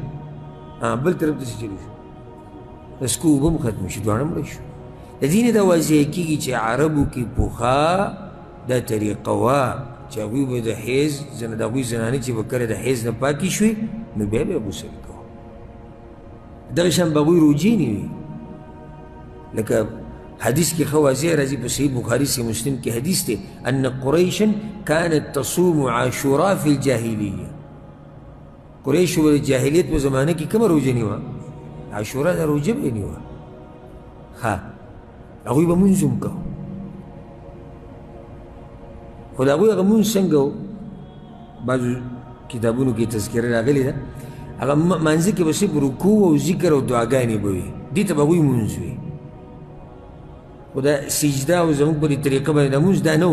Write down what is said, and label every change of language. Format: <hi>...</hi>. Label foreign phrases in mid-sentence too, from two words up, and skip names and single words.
<ps>بل طرف ته څه چلو شو د سکو اوبه هم ختم شو دواړه مړه شو د دې نه دا واضحه کېږي چې عربو کې پخوا دا طریقه وه چې هغوی به د حیض د هغوی زنانې چې به کله د حیض نه پاکې شوې نو بیا به یې غسل کوه دغه شان به هغوی روجې نه وي لکه حدیث کی خوازی راضی په صحیح بخاری سے مسلم کی حدیث تے</ps> <ar>ان قریشا كانت تصوم عاشوراء فی الجاہلیہ</ar> <ps>قریش و جاہلیت په زمانه کې کومه روزه نیوه عاشورا دا روزه به نیوه ها هغوی به مونځ هم کوه خو د هغوی هغه مونځ څنګه و بعضو کتابونو کې تذکره راغلې ده هغه مانځه کې به صرف رکوع او ذکر او دعاګانې به وي دې ته به هغوی مونځ وي خو دا سجده او زموږ په دې طریقه باندې د مونځ دا نه و</ps>